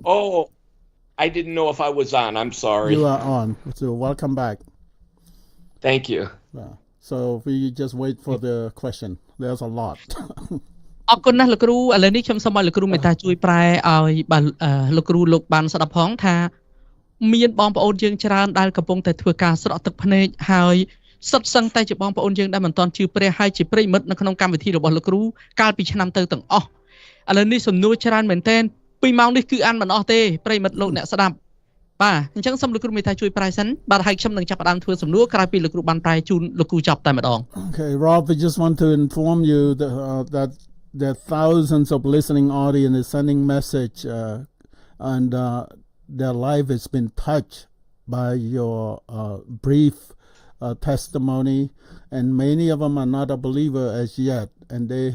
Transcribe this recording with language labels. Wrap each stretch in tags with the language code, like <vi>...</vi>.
<en>Oh I didn't know if I was on I'm sorry You are on So welcome back Thank you So we just wait for the question There's a lot</en> <km>អរគុណណាស់លោកគ្រូឥឡូវនេះខ្ញុំសូមឲ្យលោកគ្រូមេត្តាជួយប្រែឲ្យលោកគ្រូលោកបានស្ដាប់ផងថាមានបងប្អូនយើងច្រើនដែលកំពុងតែធ្វើការស្រក់ទឹកភ្នែកហើយសិតសឹងតែជាបងប្អូនយើងដែលមិនទាន់ជឿព្រះហើយជាប្រិមិត្តនៅក្នុងកម្មវិធីរបស់លោកគ្រូកាលពីឆ្នាំទៅទាំងអស់ឥឡូវនេះសំណួរច្រើនមែនទែន2ម៉ោងនេះគឺអានមិនអស់ទេប្រិមិត្តលោកអ្នកស្ដាប់បាទអញ្ចឹងសូមលោកគ្រូមេត្តាជួយប្រែសិនបាទហើយខ្ញុំនឹងចាប់ផ្ដើមធ្វើសំណួរក្រោយពីលោកគ្រូបានប្រែជូនលោកគ្រូចប់តែម្ដង</km> <en>Okay Rob we just want to inform you that there are thousands of listening audience is sending message and their life has been touched by your brief testimony and many of them are not a believer as yet and</en>